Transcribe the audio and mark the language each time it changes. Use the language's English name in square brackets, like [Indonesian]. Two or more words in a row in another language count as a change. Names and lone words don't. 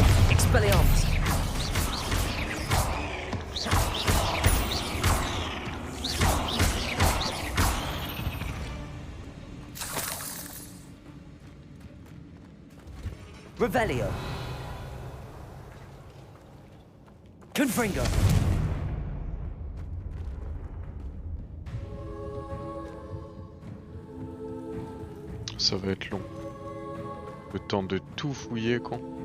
[Latin] Expelliarmus! Revelio! Confringo! [French] Ça va être long. Le temps de tout fouiller, con.